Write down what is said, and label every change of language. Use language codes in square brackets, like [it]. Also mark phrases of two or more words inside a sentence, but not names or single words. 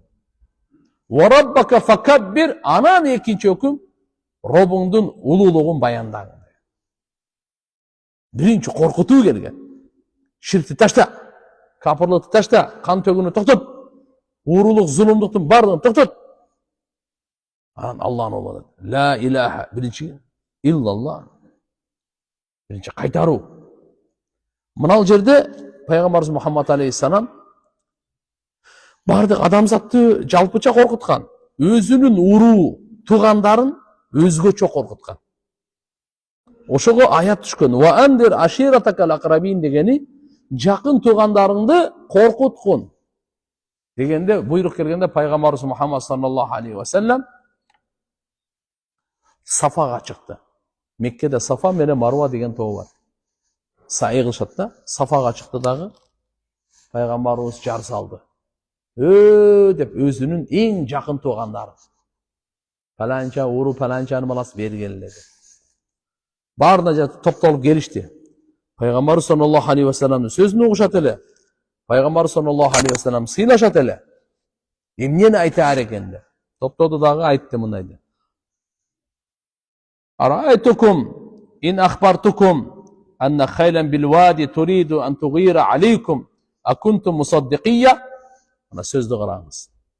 [ar] وربك فكبر, [ky] анан экинчи өкүм, Робуңдун улуулугун баяндагын. Биринчи коркутуу келген. Ширкти ташта, капырлыкты ташта, кан төгүүнү токтот, уурулук, зулумдуктун бардыгын токтот. Анан Аллахын улуу. [ar] لا إله, [ky] биринчи иллаллах. Биринчи кайтаруу. Мына жерде пайгамбарыбыз Мухаммад алейхиссалам бардык адамзатты жалпыча коркуткан. Өзүнүн уруу, туугандарын өзгөчө коркуткан. Ошого аят түшкөн. [ar] وأنذر عشيرتك الأقربين [ky] дегени жакын туугандарыңды коркуткун. дегенде буйрук келгенде пайгамбарыбыз Мухаммад [ar] صلى الله عليه وسلم [ky] Сафаға чыкты. Меккеде Сафа менен Марва деген тоо бар. Саи кылышат да. Сафаға чыкты дагы пайгамбарыбыз жар салды. Деп өзүнүн эң жакын туугандары. Паланча уру паланчанын баласы бергиле деп. Баарына топтолуп келишти. Пайгамбар [ar] صلى الله عليه وسلم [ky] сөзүн угушат эле. Пайгамбар [ar] صلى الله عليه وسلم [ky] сыйлашат эле. Эмнени айтаар экен деп. Топтоду дагы айтты мындайды. [ar] أرأيتكم إن أخبرتكم أن خيلا بالوادي تريد أن تغير عليكم أكنتم مصدقي. [ky] Ана сөздү караңыз.